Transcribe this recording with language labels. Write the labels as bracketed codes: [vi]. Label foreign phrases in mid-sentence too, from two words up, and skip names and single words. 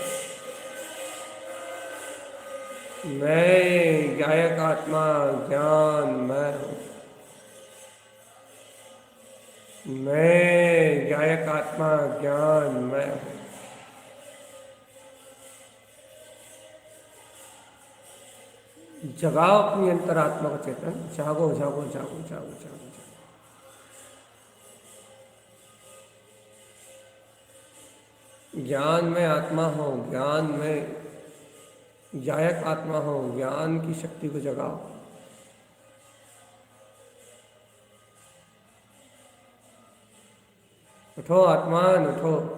[hi] मैं ज्ञायक आत्मा, ज्ञान मैं हूँ। मैं ज्ञायक आत्मा, ज्ञान मैं हूँ। जगाओ अपनी अंतरात्मा का चेतन, जागो जागो जागो जागो जागो जागो। ज्ञान में आत्मा हो, ज्ञान में ज्ञायक आत्मा हो, ज्ञान की शक्ति को जगाओ। उठो आत्मान, उठो।